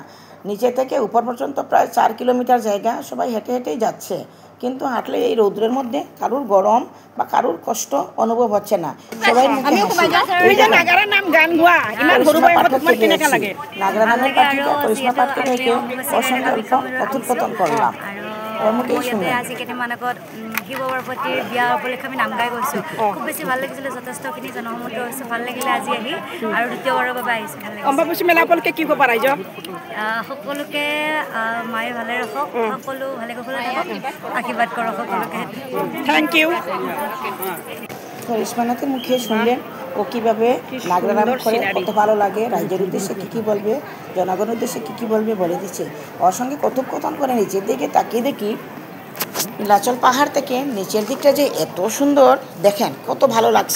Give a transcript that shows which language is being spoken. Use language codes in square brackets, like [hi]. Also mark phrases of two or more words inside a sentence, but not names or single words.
[bn] নিচে থেকে উপর পর্যন্ত প্রায় 4 কিলোমিটার জায়গা সবাই হেঁটে হেঁটেই যাচ্ছে, কিন্তু হাঁটলে এই রৌদ্রের মধ্যে কারুর গরম বা কারুর কষ্ট অনুভব হচ্ছে না। সবাই নাগরা নামের পাঠিকা করিশ্মা পাঠকে থেকে অসংখ্য কথোপকথন করলাম। [as] আজি কেইটামান আগত শিৱ পাৰ্বতীৰ বিয়া উপলক্ষে আমি নাম গাই গৈছোঁ। খুব বেছি ভাল লাগিছিলে, যথেষ্টখিনি জনসমুদ্ৰ হৈছে, ভাল লাগিলে আজি আহি, আৰু দ্বিতীয়বাৰৰ বাবে আহিছোঁ। ভাল লাগিছে। অম্বুবাচী মেলা উপলক্ষে কি ক'ব ৰাইজক? সকলোকে মায়ে ভালে ৰাখক, সকলো ভালে কুশলে থাকক, আশীৰ্বাদ কৰক সকলোকে। [en] thank you. [bn] করিশ্মানাথের মুখে শুনলেন ও কীভাবে নাগরা নাম করে কত ভালো লাগে, রাজ্যের উদ্দেশ্যে কী বলবে, জনগণের উদ্দেশ্যে কী বলবে বলে দিচ্ছে। ওর সঙ্গে কথোপকথন করে নিচের দিকে তাকিয়ে দেখি নীলাচল পাহাড় থেকে নিচের দিকটা যে এত সুন্দর, দেখেন কত ভালো লাগছে।